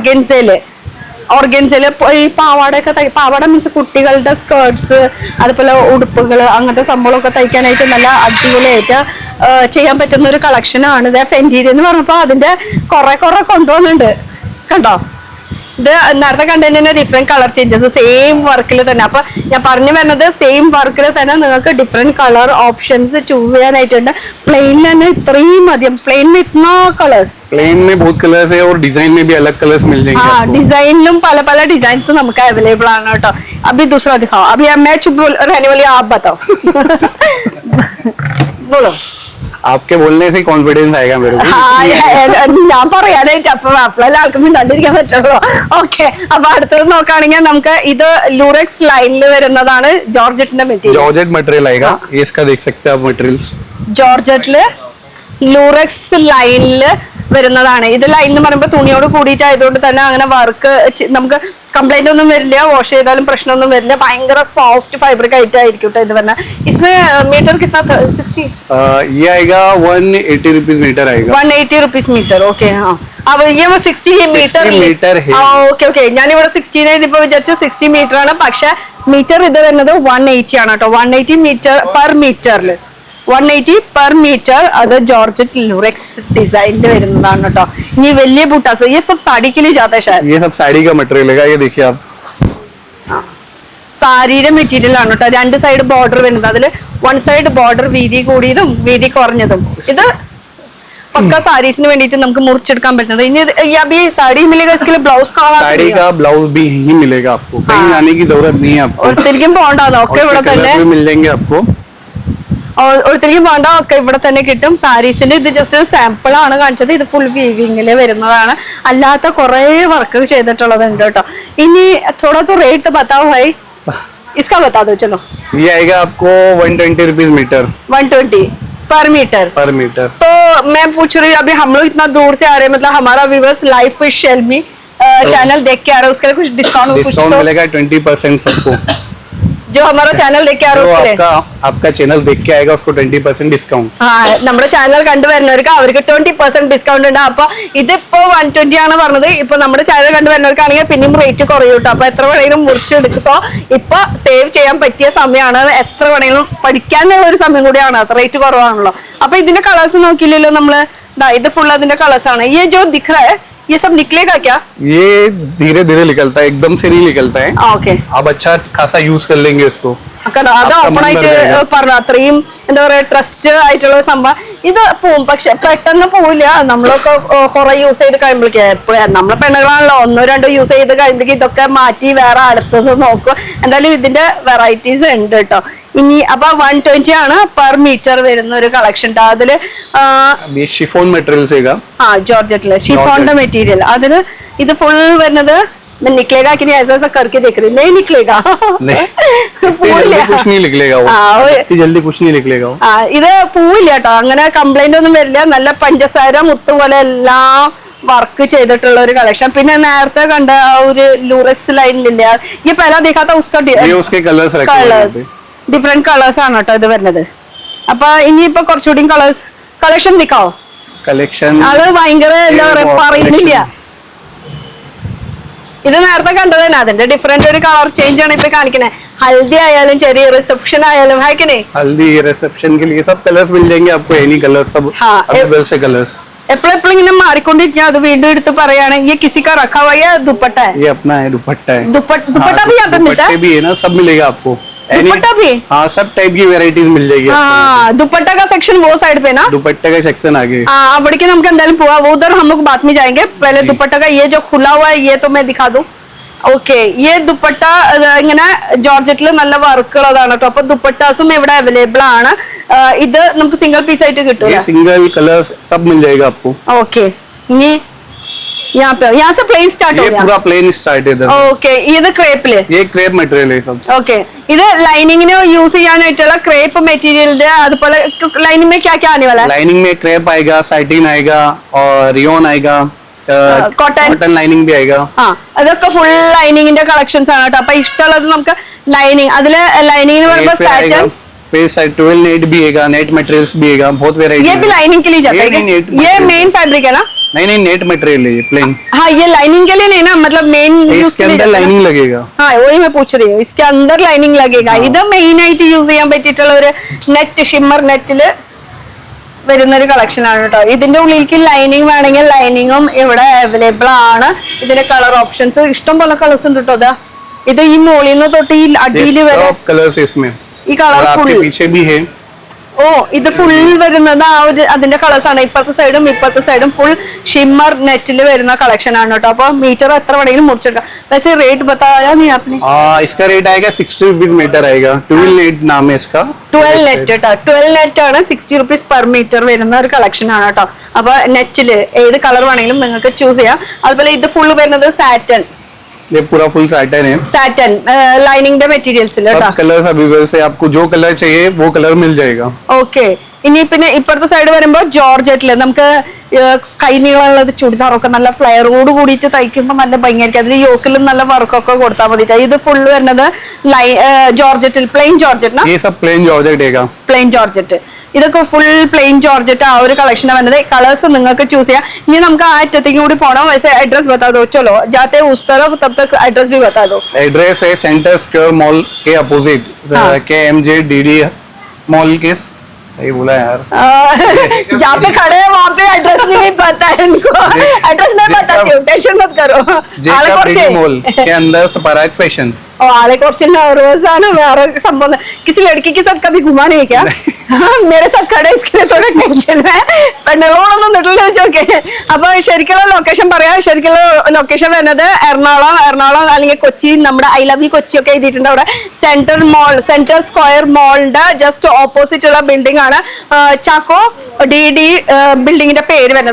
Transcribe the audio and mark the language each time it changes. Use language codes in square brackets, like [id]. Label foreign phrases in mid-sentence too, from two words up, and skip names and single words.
[ml] ഓർഗൻസയില് ഈ പാവാടയൊക്കെ പാവാട മീൻസ് കുട്ടികളുടെ സ്കേർട്സ്, അതുപോലെ ഉടുപ്പുകൾ, അങ്ങനത്തെ സംഭവമൊക്കെ തയ്ക്കാനായിട്ട് നല്ല അടിപൊളിയായിട്ട് ചെയ്യാൻ പറ്റുന്ന ഒരു കളക്ഷനാണ് ഇത്. ഫെൻഡി എന്ന് പറഞ്ഞപ്പോ അതിന്റെ കുറെ കൊണ്ടുവന്നുണ്ട് കണ്ടോ. ഇത് നേരത്തെ കണ്ടതിന് [en] different colour changes same [ml] വർക്കിൽ തന്നെ. അപ്പൊ ഞാൻ പറഞ്ഞു വരുന്നത് സെയിം വർക്കിൽ തന്നെ നിങ്ങൾക്ക് [en] different colour options choose [ml] ചെയ്യാനായിട്ടുണ്ട്. പ്ലെയിനിൽ തന്നെ ഇത്രയും മതിയും. [hi] प्लेन में इतना कलर्स, प्लेन में बहुत कलर्स है और डिजाइन में भी अलग कलर्स मिल जाएंगे. [ml] हाँ, डिजाइनिലും പല ഡിസൈൻസ് നമുക്ക് അവൈലബിൾ ആണ് കേട്ടോ. [hi] अभी दूसरा दिखाओ. अभी मैं चुप रहने वाली, आप बताओ. बोलो. आपके बोलने से कॉन्फिडेंस आएगा मेरे को. [ml] ഞാൻ പറയാനായിട്ട് അപ്പൊ എല്ലാവർക്കും മിണ്ടാണ്ടിരിക്കാൻ പറ്റുള്ളൂ. ഓക്കെ. അപ്പൊ അടുത്തത് നോക്കുകയാണെങ്കിൽ നമുക്ക് ഇത് ലൂറെക്സ് ലൈനിൽ വരുന്നതാണ്. ജോർജറ്റിന്റെ മെറ്റീരിയൽ. [hi] जॉर्जेट मटेरियल आएगा. ये इसका देख सकते हैं आप मटेरियल्स. [ml] ജോർജറ്റില് ലൂറെക്സ് ലൈനില് വരുന്നതാണ്. ഇത് ലൈൻ എന്ന് പറയുമ്പോൾ തുണിയോട് കൂടിയിട്ടായതുകൊണ്ട് തന്നെ അങ്ങനെ വർക്ക് നമുക്ക് കംപ്ലൈന്റ് ഒന്നും വരില്ല, വാഷ് ചെയ്താലും പ്രശ്നമൊന്നും വരില്ല. ഭയങ്കര [en] soft fabric [ml] ആയിട്ട് ആയിരിക്കും കേട്ടോ ഇത് വരുന്നത്. [hi] इसमें मीटर कितना 60 ये आएगा 180 [en] rupees meter [hi] आएगा. 180 [en] rupees meter. [hi] ओके हाँ, अब ये 60 मीटर है. [ml] ഓക്കെ ഓക്കെ, ഞാനിവിടെ 60 ഇതിപ്പോ വിചാരിച്ചു 60 മീറ്റർ ആണ്, പക്ഷെ മീറ്റർ ഇത് വരുന്നത് 180 ആണ് കേട്ടോ. 180 മീറ്റർ പെർ മീറ്ററിൽ 180 [en] per meter. [ml] അത് ജോർജറ്റ് ലുറെക്സ് ഡിസൈനിൽ വരുന്നതാണ് കേട്ടോ. ഇനി വലിയ ബൂട്ടാസ് [hi] ये सब साड़ी के लिए जाता है शायद. ये सब साड़ी का मटेरियल है. ये देखिए आप, [ml] സാരിയുടെ മെറ്റീരിയൽ ആണ് കേട്ടോ. രണ്ട് സൈഡ് ബോർഡർ വരുന്നത്, അതിൽ [en] one side border [ml] വീതി കൂടിയതും വീതി കുറഞ്ഞതും. ഇത് പക്ക സാരീസിന് വേണ്ടിയിട്ട് നമുക്ക് മുറിച്ചെടുക്കാൻ പറ്റുന്നത്. [hi] ഇനി अभी साड़ी मिलेगा, इसके लिए ब्लाउज साड़ी का ब्लाउज भी यही मिलेगा आपको, कहीं जाने की जरूरत नहीं है आपको. [ml] ഒരിക്കലും പോകണ്ടോ ഒക്കെ ഇവിടെ തന്നെ [hi] मिल जाएंगे आपको. [ml] ഒരിക്കലും വേണ്ട, ഒക്കെ ഇവിടെ തന്നെ കിട്ടും. സാരീസിന്റെ ഇത് ജസ്റ്റ് ഒരു സാമ്പിൾ ആണ് കാണിച്ചത്. ഇത് ഫുൾ വീവിംഗില് വരുന്നതാണ്, അല്ലാത്ത കുറെ വർക്ക് ചെയ്തിട്ടുള്ളത് ഉണ്ട് കേട്ടോ. [hi] ഇനി थोड़ा तो रेट बताओ भाई, इसका बता दो चलो. ये आएगा आपको 120 [en] rupees meter. [hi] 120 [en] per meter. [hi] तो मैं पूछ रही हूँ, अभी हम लोग इतना दूर से आ रहे हैं, मतलब हमारा व्यूअर्स लाइफ विद शेल्मी चैनल देख के आ रहे हैं, उसके लिए कुछ डिस्काउंट मिलेगा 20% सबको. जो हमारा चैनल देख के आ रहे हैं उसके लिए आपका चैनल देख के आएगा उसको 20% ഡിസ്കൗണ്ട്. [ml] നമ്മുടെ ചാനൽ കണ്ടുവരുന്നവർക്ക് അവർക്ക് 20% ഡിസ്കൗണ്ട് ഉണ്ട്. അപ്പൊ ഇതിപ്പോ 120 ആണ് പറഞ്ഞത്. ഇപ്പൊ നമ്മുടെ ചാനൽ കണ്ടുവരുന്നവർക്കാണെങ്കിൽ പിന്നെയും റേറ്റ് കുറയും കേട്ടോ. അപ്പൊ എത്ര വേണമെങ്കിലും മുറിച്ചെടുക്കുമ്പോ ഇപ്പൊ സേവ് ചെയ്യാൻ പറ്റിയ സമയമാണ്. എത്ര വേണമെങ്കിലും പഠിക്കാനുള്ള ഒരു സമയം കൂടിയാണ്, അത് റേറ്റ് കുറവാണല്ലോ. അപ്പൊ ഇതിന്റെ കളേഴ്സ് നോക്കിയില്ലല്ലോ നമ്മള്. ഇത് ഫുൾ അതിന്റെ കളേഴ്സ് ആണ്. [hi] ये जो दिख रहा है ये सब निकलेगा क्या? ये धीरे धीरे निकलता है, एकदम से नहीं निकलता है. ओके, आप अच्छा खासा यूज कर लेंगे इसको. [ml] അത് ഓപ്പൺ ആയിട്ട് പറഞ്ഞു, അത്രയും എന്താ പറയാ ട്രസ്റ്റ് ആയിട്ടുള്ള സംഭവം. ഇത് പോവും, പക്ഷെ പെട്ടെന്ന് പോവില്ല. നമ്മളൊക്കെ കുറെ യൂസ് ചെയ്ത് കഴിയുമ്പോഴേക്കും, എപ്പോഴും നമ്മളെ പെണ്ണുകളാണല്ലോ, 1-2 യൂസ് ചെയ്ത് കഴിയുമ്പോഴേക്കും ഇതൊക്കെ മാറ്റി വേറെ അടുത്തത് നോക്കും. എന്തായാലും ഇതിന്റെ വെറൈറ്റീസ് ഉണ്ട് കേട്ടോ. ഇനി അപ്പൊ 120 ആണ് [en] per meter [ml] വരുന്ന ഒരു കളക്ഷൻ. അതില് ഷിഫോൺ മെറ്റീരിയൽ ജോർജറ്റില് ഷിഫോണിന്റെ മെറ്റീരിയൽ. അതില് ഇത് [hi] फुल വരുന്നത് निकलेगा कि नहीं, ऐसा ऐसा करके देख रही, नहीं निकलेगा. कुछ नहीं निकलेगा वो, जल्दी कुछ नहीं निकलेगा. [ml] ഇത് പൂവില്ല കേട്ടോ, അങ്ങനെ കംപ്ലൈന്റ് ഒന്നും വരില്ല. നല്ല പഞ്ചസാര മുത്ത് പോലെ എല്ലാം വർക്ക് ചെയ്തിട്ടുള്ള ഒരു കളക്ഷൻ. പിന്നെ നേരത്തെ കണ്ട ആ ഒരു ലൂറക്സ് ലൈനിലില്ല, ഈ പല [hi] दिखा था उसका [ml] കളേഴ്സ് ഡിഫറെന്റ് കളേഴ്സ് ആണ് കേട്ടോ ഇത് വരുന്നത്. അപ്പൊ ഇനിയിപ്പോ കുറച്ചുകൂടി കളക്ഷൻ നിക്കാവോ? കളക്ഷൻ അത് ഭയങ്കര എന്താ പറയാ പറയുന്നില്ല. ഇത് നേരത്തെ കണ്ടത് തന്നെ, അതിന്റെ ഡിഫറെന്റ് ഒരു കളർ ചേഞ്ച് ആണ് ഇപ്പൊ കാണിക്കുന്നത്. ഹൽദി ആയാലും ചെറിയ റിസപ്ഷൻ ആയാലും [hi] है कि नहीं, हल्दी रिसेप्शन के लिए सब कलर्स मिल जाएंगे आपको, [en] any colour [hi] सब अवेलेबल से कलर्स. [ml] എപ്പോഴെപ്പോഴും ഇങ്ങനെ മാറിക്കൊണ്ടിരിക്കുക. അത് വീണ്ടും എടുത്ത് പറയാണ്. [hi] ये किसी का रखा हुआ है दुपट्टा है? ये अपना है, दुपट्टा है. दुपट्टा भी यहाँ पे मिलता है? भी है ना, सब मिलेगा आपको. दुपट्टा भी? हाँ, सब टाइप की वेराइटीज मिल जाएगी. हाँ, दुपट्टा का सेक्शन वो साइड पे ना, दुपट्टे का सेक्शन आगे. [ml] हाँ, अबड़के നമുക്ക് എന്തായാലും പോവാ. [hi] वो उधर हम लोग बाद में जाएंगे. पहले दुपट्टा का ये जो खुला हुआ है ये तो मैं दिखा दूं. [ml] ഓക്കെ, ഈ ദുപ്പട്ട ഇങ്ങനെ ജോർജറ്റിൽ നല്ല വർക്കുള്ളതാണ് കേട്ടോ. അപ്പൊ ദുപ്പട്ടാസും ഇവിടെ അവൈലബിൾ ആണ്. ഇത് നമുക്ക് [en] single piece [ml] ആയിട്ട് കിട്ടും. [en] single colour [hi] सब मिल जाएगा आपको. [ml] ഓക്കെ, ഇനി [hi] यहाँ से [en] plain start [hi] हो गया. पूरा [en] plain start [hi] है इधर. [ml] ഓക്കെ, ഇത് ക്രേപ്പില്. [hi] ये [en] crepe material [hi] है सब. [ml] ഓക്കെ, ഇത് ലൈനിങ്ങിന് യൂസ് ചെയ്യാനായിട്ടുള്ള ക്രേപ്പ് മെറ്റീരിയലിന്റെ. അതുപോലെ ലൈനിങ് [hi] में क्या क्या आने वाला है? लाइनिंग में क्रेप आएगा, साइटिन आएगा और रियोन आएगा, [ml] കോട്ടൺ [hi] ലൈനിങ് भी आएगा. [ml] അതൊക്കെ ഫുൾ ലൈനിങ്ങിന്റെ കളക്ഷൻസ് ആണ് കേട്ടോ. അപ്പൊ ഇഷ്ടമുള്ളത് നമുക്ക് ലൈനിങ്, അതില് ലൈനിങ് എന്ന് പറയുമ്പോൾ സാറ്റൻ, [hi] फिर 12 नेट भी आएगा, [en] net materials [hi] भी आएगा, बहुत वैरायटी. ये भी लाइनिंग के लिए जाता है? ये [en] main fabric [hi] है ना? नहीं, [en] net material [hi] है ये, प्लेन. हाँ, ये लाइनिंग के लिए नहीं ना, मतलब [en] main use [hi] के अंदर लाइनिंग लगेगा. हाँ, वही मैं पूछ रही हूँ, इसके अंदर लाइनिंग लगेगा. [ml] ഇത് മെയിൻ ആയിട്ട് യൂസ് ചെയ്യാൻ പറ്റിയിട്ടുള്ള ഒരു നെറ്റ്, ഷിമ്മർ നെറ്റില് വരുന്ന ഒരു കളക്ഷൻ ആണ് കേട്ടോ. ഇതിന്റെ ഉള്ളിലേക്ക് ലൈനിങ് വേണമെങ്കിൽ ലൈനിങ്ങും ഇവിടെ അവൈലബിൾ ആണ്. ഇതിന്റെ [en] colour options [ml] ഇഷ്ടം പോലെ കളേഴ്സ് ഉണ്ട് കേട്ടോ. അതാ ഇത് ഈ മോളിൽ നിന്ന് തൊട്ട് ഈ അടിയിൽ വരെ ഈ കളർ ഫുൾ. ഓ, ഇത് ഫുൾ വരുന്നത് ആ ഒരു അതിന്റെ കളേഴ്സ് ആണ്. ഇപ്പുറത്തെ സൈഡും ഫുൾ ഷിമ്മർ നെറ്റിൽ വരുന്ന കളക്ഷൻ ആണ് കേട്ടോ. അപ്പൊ മീറ്റർ എത്ര വേണമെങ്കിലും മുറിച്ചെടുക്കാം. [hi] वैसे रेट बताया नहीं आपने? इसका रेट आएगा 60 [en] rupees meter [hi] आएगा. 12 नेट नाम है इसका. [ml] 12 നെറ്റ് കേട്ടോ. 12 നെറ്റ് ആണ്, 60 [en] rupees per meter [ml] വരുന്ന ഒരു കളക്ഷൻ ആണ് കേട്ടോ. അപ്പൊ നെറ്റില് ഏത് കളർ വേണമെങ്കിലും നിങ്ങൾക്ക് ചൂസ് ചെയ്യാം. അതുപോലെ ഇത് ഫുൾ വരുന്നത് സാറ്റൻ. [hi] ये पूरा [en] full satin [hi] है. [en] satin lining [hi] के मटेरियल्स सब [en] colours available [hi] है, आपको जो कलर चाहिए वो कलर मिल जाएगा. ओके, [ml] ഇനി പിന്നെ ഇപ്പുറത്തെ സൈഡ് വരുമ്പോൾ ജോർജറ്റില് നമുക്ക് കൈ നീളമുള്ളത് ചുടിദാറൊക്കെ നല്ല ഫ്ലെയറോട് കൂടിയിട്ട് തയ്ക്കുമ്പോൾ നല്ല ഭംഗിയായിരിക്കും. അതിൽ യോക്കിലും നല്ല വർക്കൊക്കെ കൊടുത്താൽ മതി. ഇത് ഫുള്ള് വരുന്നത് ജോർജറ്റിൽ [en] plain georgette plain georgette. [ml] ഇതൊക്കെ [en] full plain georgette [ml] ആ ഒരു കളക്ഷനാണ് വരുന്നത്. കളേഴ്സ് നിങ്ങൾക്ക് ചൂസ് ചെയ്യാം. ഇനി നമുക്ക് ആ അറ്റത്തേക്ക് കൂടി പോകണം. [hi] വैसे एड्रेस बता दो, चलो जाते उस तरफ, तब तक एड्रेस भी बता दो. एड्रेस है सेंटर स्क्वायर मॉल के अपोजिट, KMJDD मॉल के सही बोला यार। जहाँ पे खड़े हैं वहाँ पे एड्रेस भी नहीं पता है इनको. एड्रेस मैं बताती हूँ, टेंशन मत करो. मॉल के अंदर पराग फैशन. [ml] आले കുറച്ച് nervous വേറെ സംഭവം. [hi] किसी लड़की के साथ कभी घुमा नहीं क्या? मेरे साथ खड़े इसके लिए थोड़ा टेंशन है. [ml] പെണ്ണുങ്ങളോടൊന്നും നിട്ടില്ല ചോക്കെ. അപ്പൊ ശരിക്കുള്ള ലൊക്കേഷൻ പറയാം. ശരിക്കുള്ള ലൊക്കേഷൻ വരുന്നത് എറണാകുളം അല്ലെങ്കിൽ കൊച്ചി. നമ്മുടെ [en] I love you [ml] കൊച്ചി ഒക്കെ എഴുതിയിട്ടുണ്ട് അവിടെ. സെന്റർ സ്ക്വയർ മോളിന്റെ [en] just opposite [ml] ഉള്ള ബിൽഡിംഗ് ആണ് ചാക്കോ DD ബിൽഡിങ്ങിന്റെ പേര് വരുന്നത്.